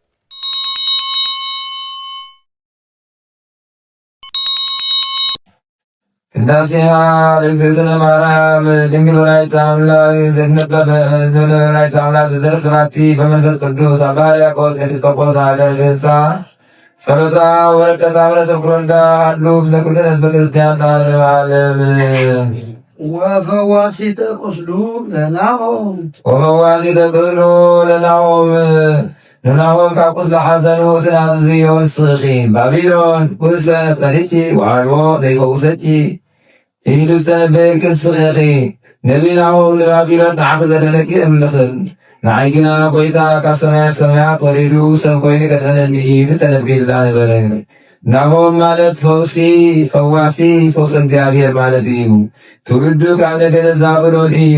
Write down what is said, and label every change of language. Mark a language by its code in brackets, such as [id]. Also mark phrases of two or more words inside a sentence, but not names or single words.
[gez] ቅዳሴሃ ለእግዝእትነ ማርያም ድንግል ወላዲተ አምላክ ዘትነበበ ወላዲተ አምላክ ዘተሰራቲ በመንፈስ ቅዱስ አባ ሕርያቆስ ኤጲስቆጶስ ሀገረ ብህሳ ጸሎታ ወረቀታ ምሕረተ ኩሎንዳ ሀሉ ምስለ ኩልነ ህዝበ ክርስቲያን ለዓለመ ዓለም። ወፈዋሲተ ቁስሉ ለናሆም [ti] ንናሆም ካብ ቁስለ ሐዘኑ ትናዝዮ ንስኺ ባቢሎን ኩሰ ጸኒቺ ወዓልቦ ዘይፈውሰቺ ኢሉ ዝተነበየል ክስኺኺ ነቢ ናሆም ንባቢሎን ንዓኺ ዘደነቂ እምልኽን ንዓይ ግና ጐይታ ካብ ሰማያት ሰማያት ወሪዱ ሰብ ኮይኑ ከድሕነኒ ኢሉ ተነቢልላ ነበረ። ናሆም ማለት ፈውሲ ፈዋሲ ፈውሰ እግዚአብሔር ማለት እዩ። ትውልዱ ካብ ነገደ ዛብሎን እዩ።